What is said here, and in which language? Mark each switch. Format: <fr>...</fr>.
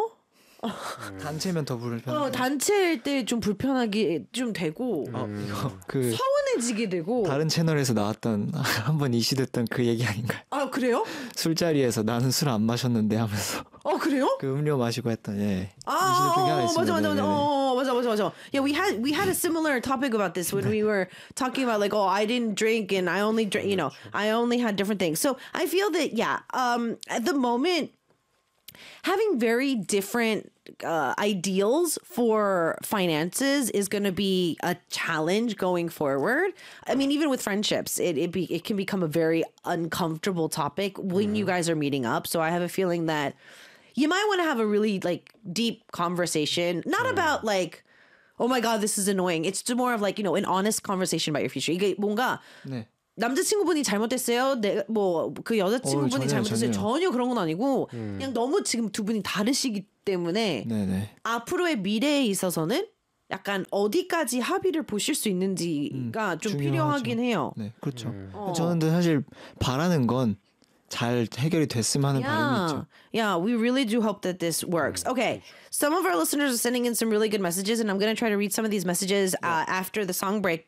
<ko>단체면 더 불편해. 단체일 때 좀 불편하게 좀 되고 이거 그 서운해지게 되고 다른 채널에서 나왔던 한번 이슈됐던 그 얘기 아닌가요? 아 그래요? 술자리에서 나는 술 안 마셨는데 하면서 그래요? 그 음료 마시고 했던 예. 맞아.</ko> <en>Yeah, we had a similar topic about this when we were talking about like, oh, I didn't drink and I only drink, you know, I only had different things. So I feel that yeah, at the moment, having very different ideals for finances is going to be a challenge going forward. I mean, even with friendships, it can become a very uncomfortable topic when you guys are meeting up. So I have a feeling that you might want to have a really like deep conversation, not about like, oh my God, this is annoying. It's more of like, you know, an honest conversation about your future.</en> <ko>이게 뭔가 네. 남자친구분이 잘못했어요. 네, 뭐 그 여자친구분이 잘못했어요. 전혀 그런 건 아니고 그냥 너무 지금 두 분이 다르시기 때문에 네네. 앞으로의 미래에 있어서는 약간 어디까지 합의를 보실 수 있는지가 좀 중요하죠. 필요하긴 해요. 네, 그렇죠. 저는 사실 바라는 건 잘 해결이 됐으면 하는 바람이 있죠.</ko> <en>Yeah, we really do hope that this works. Okay, some of our listeners are sending in some really good messages, and I'm going to try to read some of these messages after the song break.</en>